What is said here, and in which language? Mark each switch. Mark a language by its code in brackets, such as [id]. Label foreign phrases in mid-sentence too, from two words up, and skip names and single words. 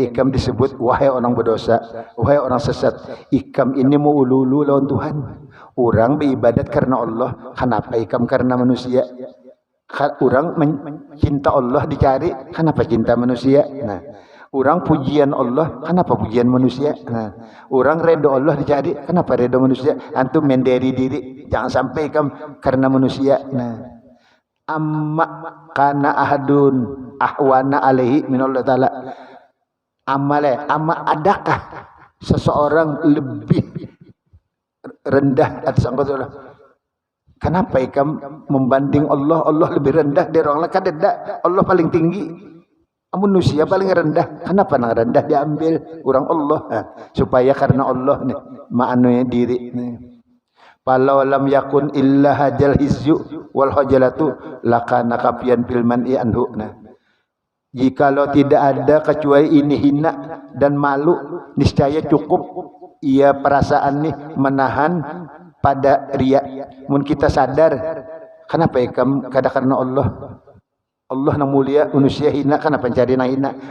[bjn] ikam disebut wahai orang berdosa wahai orang sesat ikam ini mau ulu-ulu lawan Tuhan orang beribadat karena Allah kenapa ikam karena manusia orang cinta Allah dicari kenapa cinta manusia nah orang pujian Allah kenapa pujian manusia nah orang redo Allah dicari kenapa redo manusia antum menderi diri jangan sampai ikam karena manusia nah [ar] أما كان أحد أهون عليه من الله تعالى [bjn] amma adakah seseorang lebih rendah atas Allah kenapa ikam membanding Allah lebih rendah dari orang lain kadeda Allah paling tinggi manusia paling rendah kenapa nang rendah diambil orang Allah supaya karena Allah nih ma'anunya diri nih [ar] فلو لم يكن إلا هذا الخزي والخجالة لكان كافيا في المنع عنه. [bjn] Nah, jikalau tidak ada kecuali ini hina dan malu, niscaya cukup ia perasaan nih menahan pada riya. Mun kita sadar, kenapa ikam kada karena Allah nang mulia, manusia hina, kenapa cari nang hina?